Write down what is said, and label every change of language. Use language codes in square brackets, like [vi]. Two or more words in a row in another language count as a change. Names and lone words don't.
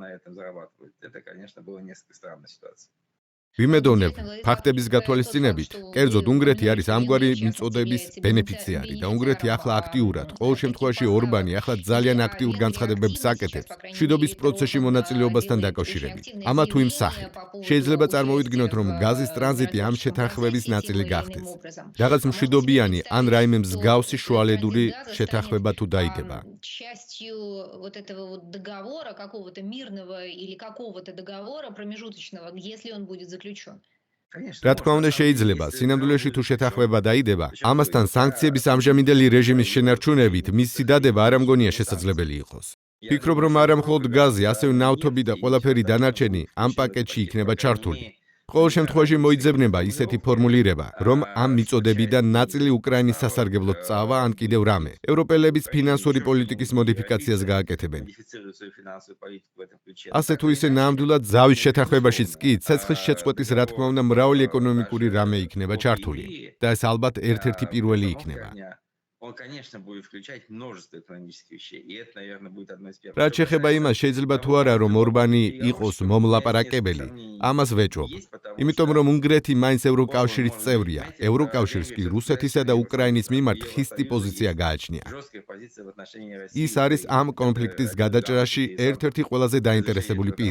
[ka] ვიმედოვნებ, ფაქტების გათვალისწინებით, კერძოდ უნგრეთი არის ამგვარი მიწოდების ბენეფიციარი და უნგრეთი ახლა აქტიურად, ყოველ შემთხვევაში ორბანი ახლა ძალიან აქტიურ განცხადებებს აკეთებს მშვიდობის პროცესში მონაწილეობასთან დაკავშირებით. ამა თუ იმ სახით. შეიძლება წარმოვიდგინოთ, რომ გაზის ტრანზიტი ამ შეთანხმების ნაწილი გახდეს. რაღაც მშვიდობიანი ან რაიმე მსგავსი შუალედური შეთანხმება თუ დაიდება. [ru] Частью вот этого вот договора, какого-то мирного или какого-то договора промежуточного, если он будет заключен. [ka] რა თქმა უნდა შეიძლება, სინამდვილეში თუ შეთანხმება დაიდება, ამასთან სანქციების ამჟამინდელი რეჟიმის შენარჩუნებით მისი დადება არ ამგონია შესაძლებელი იყოს. ფიქრობ, რომ არა მხოლოდ გაზი, ასევე ნავთობი და ყველაფერი დანარჩენი ამ პაკეტში იქნება ჩართული. ყოველ შემთხვევაში მოიძებნება ისეთი ფორმულირება, რომ ამ მიწოდებიდან ნაწილი უკრაინის სასარგებლოდ წავა ან კიდევ რამე. ევროპელებიც ფინანსური პოლიტიკის მოდიფიკაციას გააკეთებენ. ასე თუ ისე ნამდვილად ზავის შეთანხმებაშიც კი ცეცხლის შეწყვეტის რა თქმა უნდა მრავალი ეკონომიკური რამე იქნება ჩართული და ეს ალბათ ერთ-ერთი პირველი იქნება. [ru] Он, конечно, будет включать множество экономических вещей, и это, наверное, будет одно из первых. [ka] რაც შეეხება იმას, შეიძლება თუ არა რომ ორბანი იყოს მომლაპარაკებელი, ამას ვეჭვობ. იმიტომ რომ უნგრეთი მაინც ევროკავშირის წევრია. ევროკავშირს კი რუსეთისა და უკრაინის მიმართ ხისტი პოზიცია გააჩნია. ის არის ამ კონფლიქტის გადაჭრაში ერთ-ერთი ყველაზე დაინტერესებული პირი.